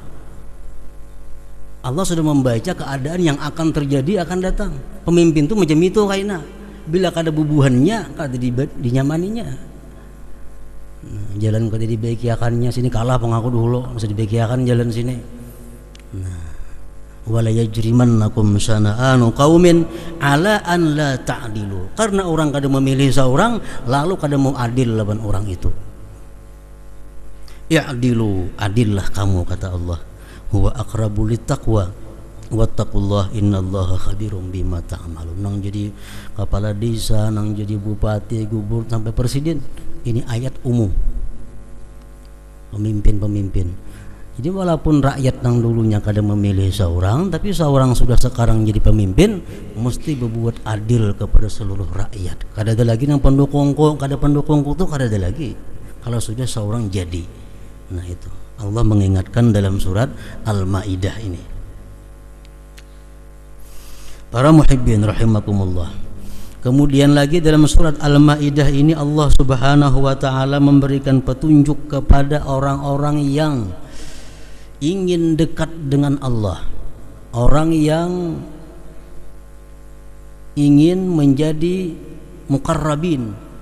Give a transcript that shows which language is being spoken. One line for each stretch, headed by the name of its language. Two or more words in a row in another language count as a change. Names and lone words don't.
Indonesian: Allah sudah membaca keadaan yang akan terjadi akan datang.
Banjar: Pemimpin itu macam itu kayaknya. Bila kada bubuhannya, kada dinyamaninya. Nah, jalan kada dibagiakannya, sini kalah pengaku dulu, mesti dibagiakan jalan sini. Nah,
Arabic: ولا يجرمنكم شنآن قوم على أن لا تعدلوا.
Banjar: Karena orang kada memilih seorang, lalu kada mau adil lawan orang itu. Ya'dilu, adillah kamu kata Allah.
Arabic: هو أقرب للتقوى واتقوا الله إن الله خبير بما تعملون.
Banjar: Nang jadi kepala desa, nang jadi bupati, gubernur sampai presiden, ini ayat umum. Pemimpin-pemimpin. Jadi walaupun rakyat nang dulunya kada memilih seorang, tapi seorang sudah sekarang jadi pemimpin, mesti berbuat adil kepada seluruh rakyat. Kada ada lagi nang pendukungku, kada pendukungku tuh kada ada lagi. Kalau sudah seorang jadi.
Indonesian: Nah, itu Allah mengingatkan dalam surat Al-Maidah ini. Para
Arabic: محبين رحمكم الله.
Indonesian: Kemudian lagi dalam surat Al-Maidah ini Allah
Arabic: سبحانه وتعالى
Indonesian: memberikan petunjuk kepada orang-orang yang ingin dekat dengan Allah, orang yang ingin menjadi muqarrabin.